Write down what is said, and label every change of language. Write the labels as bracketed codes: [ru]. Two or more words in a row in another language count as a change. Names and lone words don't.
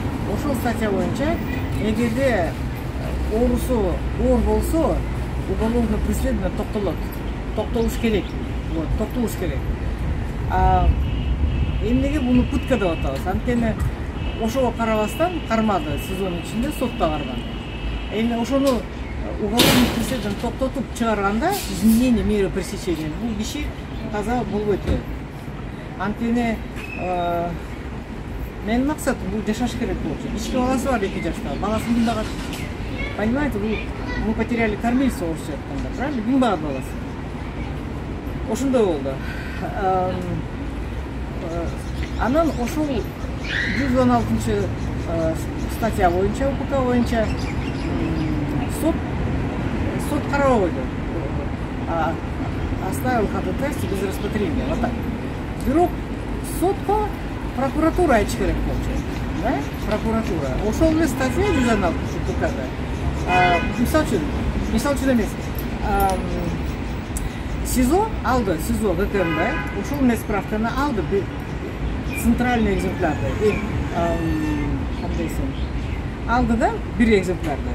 [ky] Ошол статья боюнча эгерде оорусу оор болсо [ru] уголовное преследование [ky] токтолуш керек. Вот, токтолуш керек. Эмнеге буну пытка деп атабыз? Анткени ошого карабастан кармады сезонун ичинде, сотто кармады. Эми ошону [ru] уголовный преследование [ky] токтотуп чыгарганда [ru] изменение меры пресечения [ky] бул киши каза болбойт. Анткени менин максатым бул жашаш керек болчу. Ички баласы бар 2 жашта, баласын ким багат? [ru] Понимаете, мы потеряли кормильца [ky] орусча айтканда, [ru] правильно? [ky] Ким багат баласы? Ошондой болду. Анан ошол 116 статья боюнча, УПК боюнча сот карабай койду. [ru] Оставил ходатайство без рассмотрения. Вот так. [ky] Бирок сотко прокуратура айтыш керек болчу. Да? Прокуратура. Ошол эле статья 116 УПКда. Мисал үчүн эмес. СИЗО алды, СИЗО ГКМБ, ушул эмес справканы алды, центральный экземплярды, алды да, бир экземплярды.